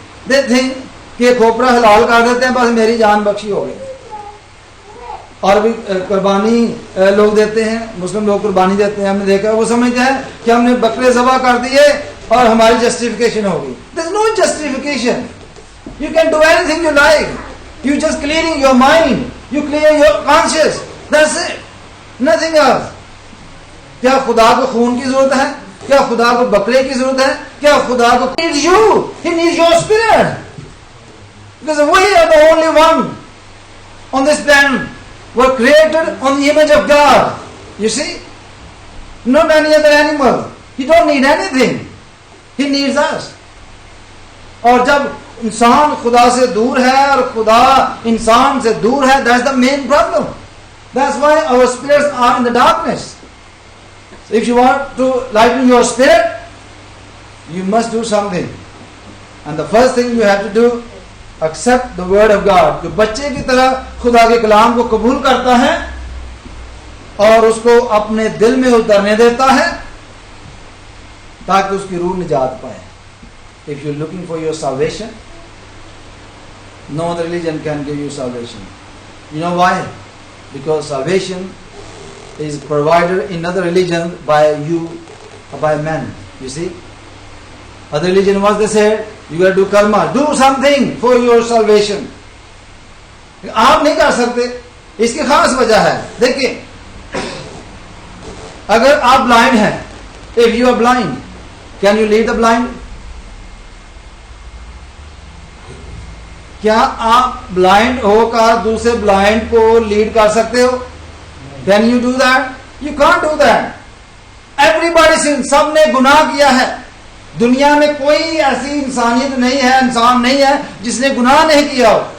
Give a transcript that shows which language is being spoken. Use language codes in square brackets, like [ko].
[en] They think [ur] کہ کھوپڑا حلال کر دیتے ہیں, بس میری جان بخشی ہو گئی. اور بھی قربانی لوگ دیتے ہیں, مسلم لوگ قربانی دیتے ہیں, ہم نے دیکھا. وہ سمجھتے ہیں کہ ہم نے بکرے ذبح کر دیے اور ہماری جسٹیفیکیشن ہوگی. [en] There is no justification. You can do anything you like. You just clearing your mind. You clear your conscience. That's it. Nothing else. [ur] کیا خدا کو خون کی ضرورت ہے؟ کیا خدا کو بکرے کی ضرورت ہے؟ کیا خدا کو [en] needs you? He needs your spirit. Because we are the only one on this planet were created on the image of God. You see? Not any other animal. He don't need anything. He needs us. [ur] اور جب انسان خدا سے دور ہے اور خدا انسان سے دور ہے, [en] that's the main problem. That's why our spirits are in the darkness. So if you want to lighten your spirit, you must do something. And the first thing you have to do, accept the word of God. [ur] جو بچے کی طرح خدا کے کلام کو قبول کرتا ہے اور اس کو اپنے دل میں اترنے دیتا ہے تاکہ اس کی روح نجات پائے. [en] If you're looking for your salvation, no other religion can give you salvation. You know why? Because salvation is provided in other religion by you, by men. You see? Other religion, what they said, you got to do karma. Do something for your salvation. [ur] آپ نہیں کر سکتے. اس کی خاص وجہ ہے. دیکھیں اگر آپ بلائنڈ ہیں, [en] if you are blind, can you lead the blind? [ur] کیا آپ بلائنڈ ہو کر دوسرے بلائنڈ کو لیڈ کر سکتے ہو؟ [en] Can you do that? You can't do that. Everybody sin. [ur] سب نے گناہ کیا ہے. دنیا میں کوئی ایسی انسانیت نہیں ہے, انسان نہیں ہے جس نے گناہ نہیں کیا ہو.